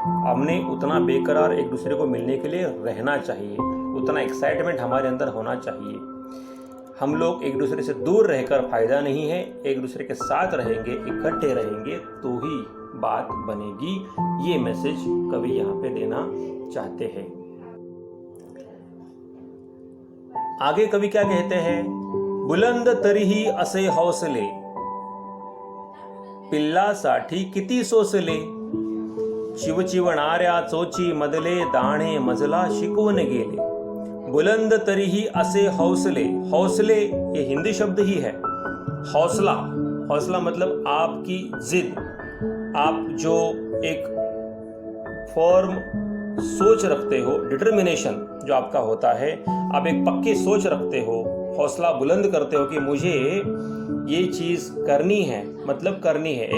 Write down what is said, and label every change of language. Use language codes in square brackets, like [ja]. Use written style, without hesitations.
[hi] हमने उतना बेकरार एक दूसरे को मिलने के लिए रहना चाहिए, उतना एक्साइटमेंट हमारे अंदर होना चाहिए। हम लोग एक दूसरे से दूर रहकर फायदा नहीं है, एक दूसरे के साथ रहेंगे, इकट्ठे रहेंगे तो ही बात बनेगी। ये मैसेज कवि यहाँ पे देना चाहते हैं। आगे कवि क्या कहते हैं? [mr] बुलंद तरीही असे हौसले, पिल्लासाठी किती सोसले, चिवचिवणाऱ्या चोची मधले दाणे मजला शिकवून गेले। बुलंद तरीही असे हौसले, [hi] हौसले ये हिंदी शब्द ही है। हौसला, हौसला मतलब आपकी जिद, आप जो एक फॉर्म सोच रखते हो, डिटर्मिनेशन जो आपका होता है, आप एक पक्की सोच रखते हो, हौसला बुलंद करते हो कि मुझे ये चीज़ करनी है, मतलब करनी है।